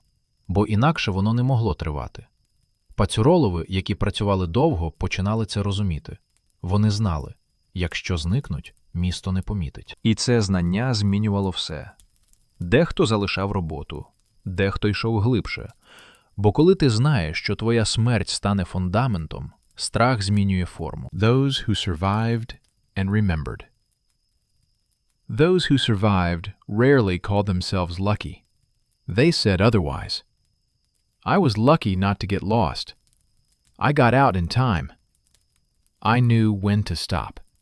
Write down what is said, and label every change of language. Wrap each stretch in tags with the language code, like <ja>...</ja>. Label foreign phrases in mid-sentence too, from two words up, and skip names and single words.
<uk>Бо інакше воно не могло тривати. Пацюролови, які працювали довго, починали це розуміти. Вони знали, якщо зникнуть, місто не помітить. І це знання змінювало все. Дехто залишав роботу, дехто йшов глибше. Бо коли ти знаєш, що твоя смерть стане фундаментом, страх змінює форму.</uk> <en>Those who survived and remembered. Those who survived rarely called themselves lucky. They said otherwise. I was lucky not to get lost. I got out in time. I knew when to stop.</en>